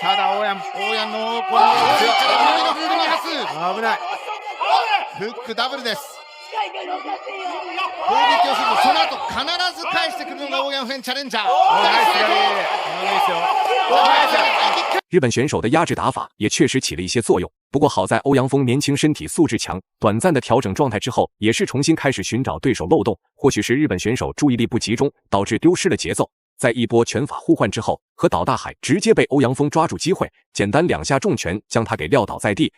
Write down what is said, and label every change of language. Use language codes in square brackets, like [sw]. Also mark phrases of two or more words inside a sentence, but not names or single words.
[ja] ただオーヤンのこの強いから右のフードに発危ない。フックダブルです。攻撃をするとその後必ず返してくるのがオーヤンフェンチャレンジャー。 [zh] 日本选手的压制打法也确实起了一些作用，不过好在欧阳锋年轻身体素质强，短暂的调整状态之后，也是重新开始寻找对手漏洞。或许是日本选手注意力不集中，导致丢失了节奏。在一波拳法互换之后，和岛大海直接被欧阳锋抓住机会，简单2下重拳将他给撂倒在地。